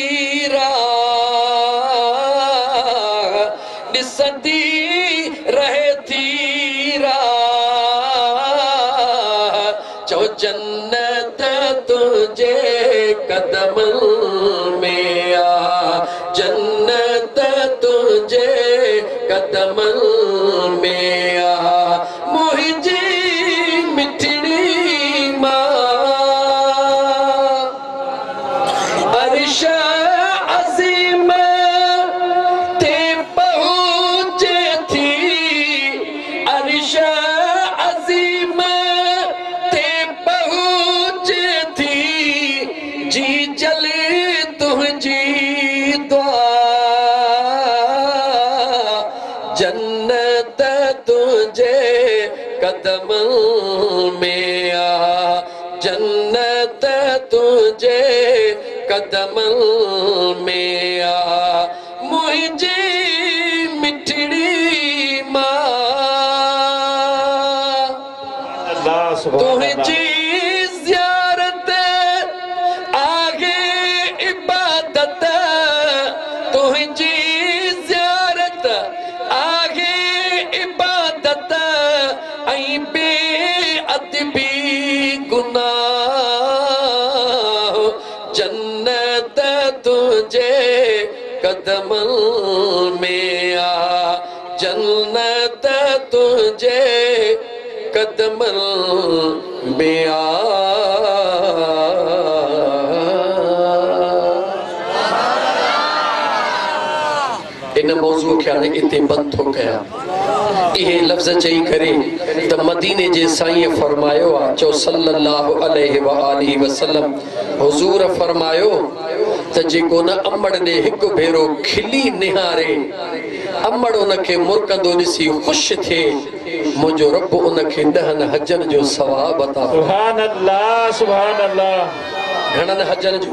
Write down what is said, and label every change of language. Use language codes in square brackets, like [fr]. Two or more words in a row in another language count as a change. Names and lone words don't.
[sd] राह ॾिसंदी रहे थी राह चो जन्नत तुझे कदम में आ जन्नत तुझे कदम में आ मुझी मिठड़ी मां अर्श अज़ीम ते पहुंचे थी अर्श अज़ीम ते पहुंचे थी जी जल तुझी दुआ जन्नत तुझे कदम में आ जन्नत तुझे कदम में आ मुझी मिठड़ी मां तुझी ज़ियारत आगे इबादत तुझी ज़ियारत आगे इबादत ऐं बेअदबी गुनाह जन्नत तुझे कदम में आ जन्नत तुझे कदम में आ इन मौजू खे हाणे इते बंदि थो कयां इहे लफ़्ज़ चई करे त मदीने जे साईं फरमायो आहे चो [ar] صلى الله عليه وآله وسلم [sd] हुज़ूर फरमायो त जेको न अमड़ ॾे हिकु भेरो खिली निहारे अमड़ उनखे मुरकंदो ॾिसी ख़ुशि थिए मुंहिंजो रब उनखे 10 हजनि जो सवाब अता [ar] سبحان الله سبحان الله [sd] घणनि हजनि जो